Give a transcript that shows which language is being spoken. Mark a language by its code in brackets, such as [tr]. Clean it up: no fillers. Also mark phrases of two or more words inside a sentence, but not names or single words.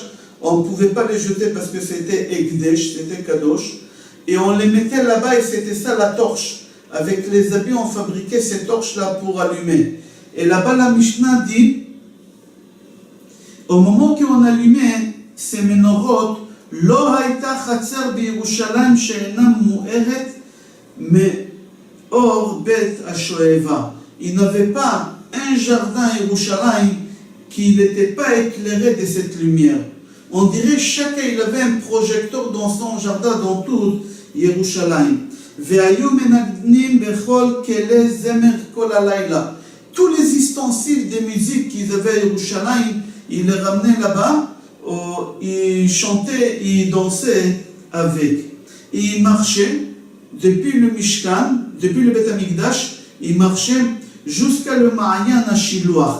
[fr] On ne pouvait pas les jeter parce que c'était Ekdesh, c'était Kadosh. Et on les mettait là-bas et c'était ça la torche. Avec les habits, on fabriquait ces torches-là pour allumer. Et là-bas, la Mishnah dit, au moment qu'on allumait ces menorot, [he] לא היתה חצר בירושלים שאינה מוארת מאור בית השואבה. [fr] Il n'avait pas un jardin à Yerushalayim qui n'était pas éclairé de cette lumière. On dirait chacun il avait un projecteur dans son jardin dans tout Yerushalayim. [he] והיו מנגנים בכל כלי זמר כל הלילה. [fr] Tous les ustensiles de musique qu'ils avaient à Yerushalayim, ils les ramenaient là-bas, ils chantaient, ils dansaient avec. Et ils marchaient depuis le Mishkan, depuis le [he] בית המקדש, [fr] ils marchaient jusqu'à le [he] מעין השילוח.